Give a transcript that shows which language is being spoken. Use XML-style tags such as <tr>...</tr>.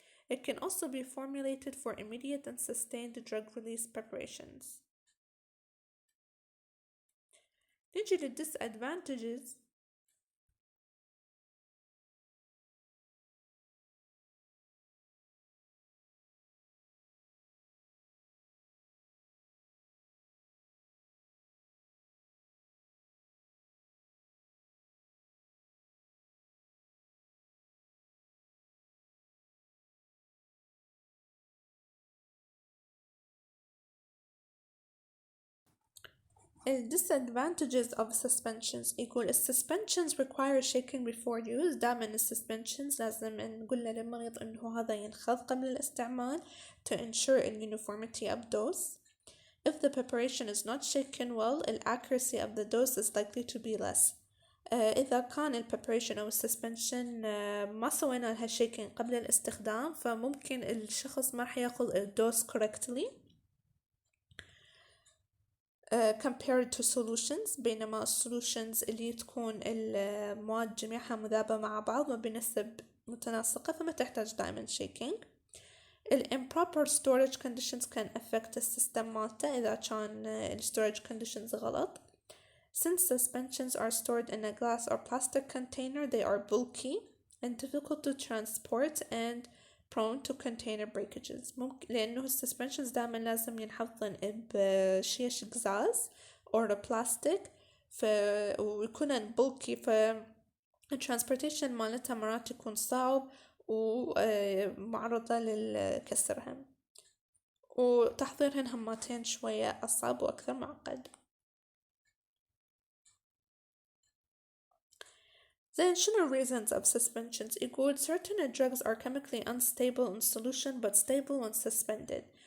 <en>It can also be formulated for immediate and sustained drug release preparations.</en> <ar>نيجي للdisadvantages.</ar> <en>disadvantages of suspensions. يقول suspensions require shaking before use.</en> <ar>دائما suspensions لازم نقول للمريض إنه هذا ينخذ قبل الاستعمال</ar> <en>to ensure the uniformity of dose. If the preparation is not shaken well, the accuracy of the dose is likely to be less.</en> <ar>إذا كان ال preparation أو suspension ما سوينا لها shaking قبل الاستخدام فممكن الشخص ما راح ياخذ الدوز correctly compared to solutions. بينما solutions اللي تكون المواد جميعها مذابة مع بعض وبنسب متناسقة فما تحتاج دائما shaking.</ar> <en>improper storage conditions can affect السيستم مالته</en> <ar>إذا كان</ar> <en>storage conditions غلط. Since suspensions are stored in a glass or plastic container, they are bulky and difficult to transport and prone to container breakages.</en> <ar>ممكن لأنه السسبنشنز دائما لازم ينحفظن بشيش قزاز or plastic ويكونن bulky transportation مالتها مرات يكون صعب ومعرضة للكسرهم وتحضيرهن هماتين شوية أصعب وأكثر معقد.</ar> <en>Then شنو reasons of suspensions؟ يقول certain drugs are chemically unstable in solution but stable when suspended.</en>